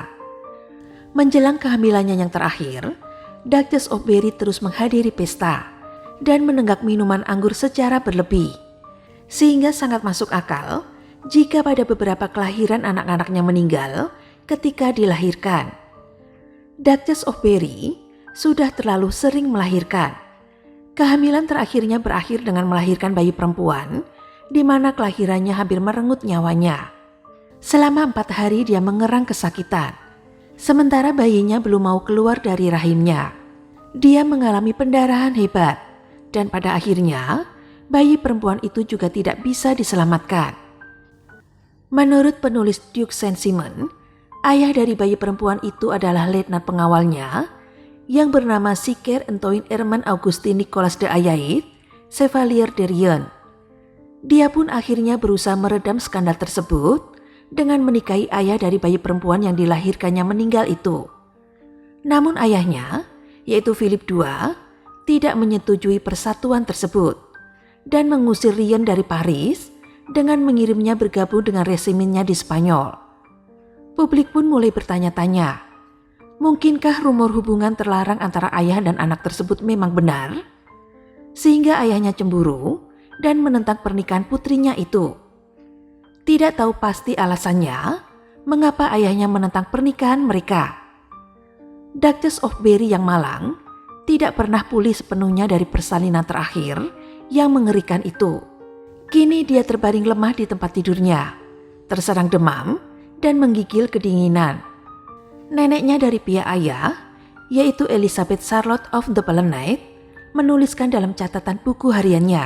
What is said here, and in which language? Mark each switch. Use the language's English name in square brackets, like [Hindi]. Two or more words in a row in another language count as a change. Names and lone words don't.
[Indonesian] Menjelang kehamilannya yang terakhir, Duchess of Berry terus menghadiri pesta dan menenggak minuman anggur secara berlebih, sehingga sangat masuk akal jika pada beberapa kelahiran anak-anaknya meninggal ketika dilahirkan. Duchess of Berry sudah terlalu sering melahirkan. Kehamilan terakhirnya berakhir dengan melahirkan bayi perempuan, di mana kelahirannya hampir merenggut nyawanya. Selama 4 hari dia mengerang kesakitan, sementara bayinya belum mau keluar dari rahimnya. Dia mengalami pendarahan hebat, dan pada akhirnya bayi perempuan itu juga tidak bisa diselamatkan. Menurut penulis Duke Saint-Simon, ayah dari bayi perempuan itu adalah letnan pengawalnya yang bernama Siker Antoine Hermann Augustin Nicolas de Ayaid, Chevalier de Rien. Dia pun akhirnya berusaha meredam skandal tersebut dengan menikahi ayah dari bayi perempuan yang dilahirkannya meninggal itu. Namun ayahnya, yaitu Philip II, tidak menyetujui persatuan tersebut dan mengusir Rien dari Paris dengan mengirimnya bergabung dengan resimennya di Spanyol. Publik pun mulai bertanya-tanya, mungkinkah rumor hubungan terlarang antara ayah dan anak tersebut memang benar? Sehingga ayahnya cemburu dan menentang pernikahan putrinya itu. Tidak tahu pasti alasannya mengapa ayahnya menentang pernikahan mereka. Duchess of Berry yang malang tidak pernah pulih sepenuhnya dari persalinan terakhir yang mengerikan itu. Kini dia terbaring lemah di tempat tidurnya, terserang demam dan menggigil kedinginan. Neneknya dari pihak ayah, yaitu Elizabeth Charlotte of the Palatinate, menuliskan dalam catatan buku hariannya.